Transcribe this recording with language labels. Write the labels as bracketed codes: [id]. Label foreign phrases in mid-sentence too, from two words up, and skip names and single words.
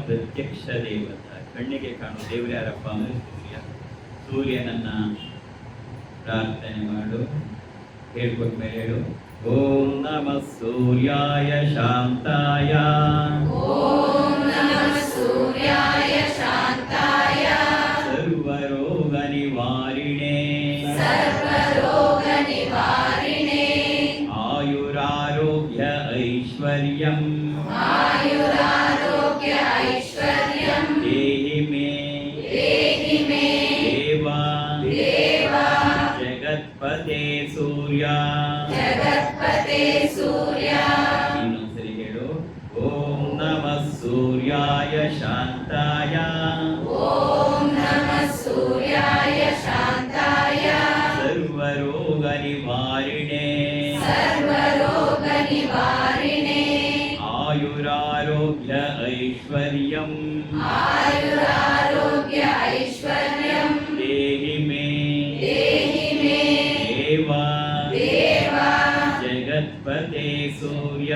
[kn] ಪ್ರತ್ಯಕ್ಷ ದೇವತ, ಕಣ್ಣಿಗೆ ಕಾಣುವ ದೇವರು ಯಾರಪ್ಪ ಅಂದರೆ ಸೂರ್ಯ. ಸೂರ್ಯನನ್ನ ಪ್ರಾರ್ಥನೆ ಮಾಡು. ಹೇಳ್ಕೊಟ್ಟ ಮೇಲೆ ಹೇಳು, [sa] ಓಂ ನಮಃ ಸೂರ್ಯಾಯ ಶಾಂತಾಯ, ಓಂ ನಮಃ ಸೂರ್ಯಾಯ ಶಾಂತಾಯ, ಸರ್ವರೋಗ ನಿವಾರಿಣೆ, ಸರ್ವರೋಗ ನಿವಾರಿಣೆ, ಆಯುರಾರೋಗ್ಯ ಐಶ್ವರ್ಯಂ, ಆಯುರಾರೋಗ್ಯ ಐಶ್ವರ್ಯಂ, ದೇಹಿ ಮೇ ದೇವ ಜಗತ್ಪತೆ ಸೂರ್ಯ. ಜಗತ್ಪತೆ ಸೂರ್ಯ. [kn] ಇನ್ನೊಂದ್ಸರಿ ಹೇಳು, [sa] ಓಂ ನಮಃ ಸೂರ್ಯಾಯ ಶಾಂತಾಯ, ಓಂ ನಮಃ ಸೂರ್ಯಾಯ ಶಾಂತಾಯ, ಸರ್ವರೋಗ ನಿವಾರಿಣೆ, ಸರ್ವರೋಗ ನಿವಾರಿಣೆ, ಆಯುರಾರೋಗ್ಯ ಐಶ್ವರ್ಯಂ, ಆಯುರಾರೋಗ್ಯ ಐಶ್ವರ್ಯಂ, ದೇಹಿ ಮೇ ದೇವ ಜಗತ್ಪತೆ ಸೂರ್ಯ.